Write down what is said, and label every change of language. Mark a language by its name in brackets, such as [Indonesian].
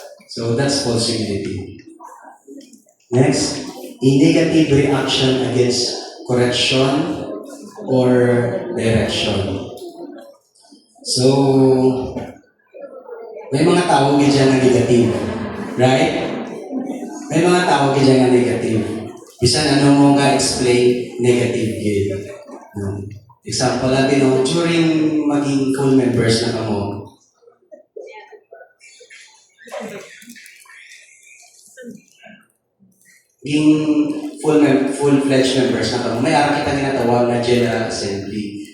[English] So that's false humility. Next, a negative reaction against correction or direction. [Filipino] So, may mga tao dyan na negative. [English] Right? [Filipino] May mga tao dyan na negative. [Hiligaynon] Bisan ano mo nga explain negative yun. Example natin, during maging full members na kamo, maging [English] full-fledged members [Hiligaynon] na kamo, may araw kita ginatawag na General Assembly.